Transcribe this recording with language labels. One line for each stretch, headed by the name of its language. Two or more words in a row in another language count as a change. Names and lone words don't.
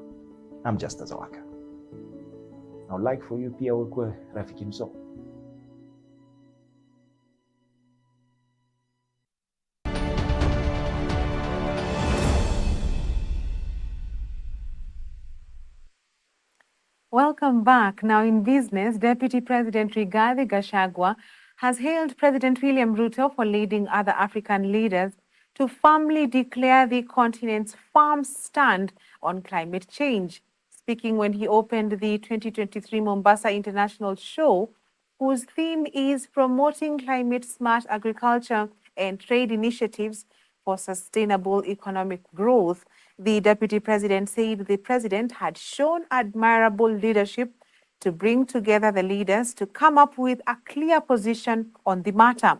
English: I'm just as Zawaka. I would like for you
Swahili: pia ukwe
English: Rafiki Mso. Welcome back. Now in business, Deputy President Rigathi Gachagua has hailed President William Ruto for leading other African leaders to firmly declare the continent's firm stand on climate change. Speaking when he opened the 2023 Mombasa International Show, whose theme is promoting climate-smart agriculture and trade initiatives for sustainable economic growth, the Deputy President said the President had shown admirable leadership to bring together the leaders to come up with a clear position on the matter.